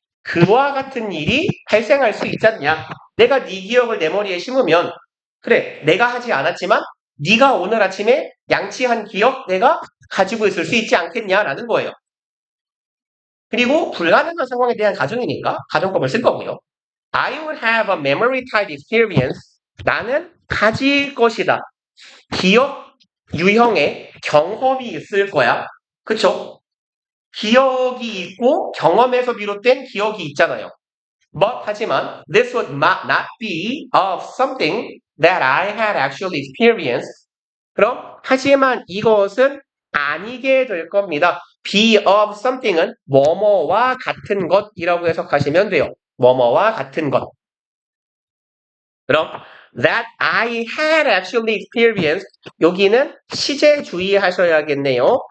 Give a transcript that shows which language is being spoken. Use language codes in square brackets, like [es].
[ko] 그와 같은 일이 발생할 수 있지 않냐. 내가 네 기억을 내 머리에 심으면 그래 내가 하지 않았지만 네가 오늘 아침에 양치한 기억 내가 가지고 있을 수 있지 않겠냐라는 거예요. 그리고 불가능한 상황에 대한 가정이니까 가정법을 쓸 거고요. [en] I would have a memory type experience. [ko] 나는 가질 것이다. 기억 유형의 경험이 있을 거야. 그쵸? 기억이 있고 경험에서 비롯된 기억이 있잖아요. [en] But [ko] 하지만 [en] this would not be of something that I had actually experienced. [ko] 그럼 하지만 이것은 아니게 될 겁니다. [en] Be of something [ko] 은 뭐뭐와 같은 것이라고 해석하시면 돼요. 뭐뭐와 같은 것. 그럼 [en] that I had actually experienced [ko] 여기는 시제 주의하셔야겠네요.